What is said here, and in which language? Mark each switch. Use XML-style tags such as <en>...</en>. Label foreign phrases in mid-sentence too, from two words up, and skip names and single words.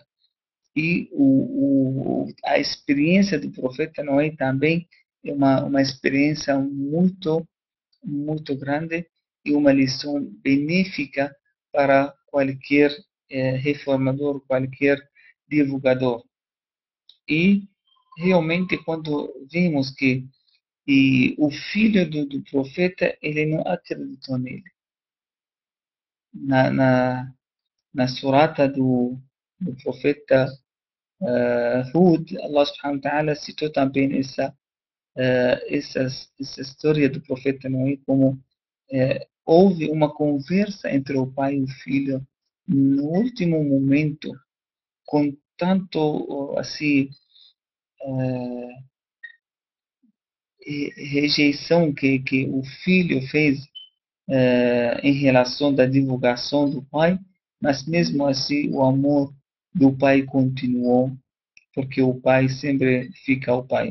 <pt>E a experiência do profeta Noé também é uma experiência muito grande e uma lição benéfica para qualquer reformador, qualquer divulgador. E realmente quando vimos que o filho do profeta, ele não acreditou nele. Na surata do profeta Hud,</pt> <ar>الله سبحانه وتعالى</ar> <pt>citou também essa história do profeta Noé como houve uma conversa entre o pai e o filho no último momento, com tanto assim rejeição que o filho fez em relação da divulgação do pai, mas mesmo assim o amor do pai continuou, porque o pai sempre fica o pai.</pt>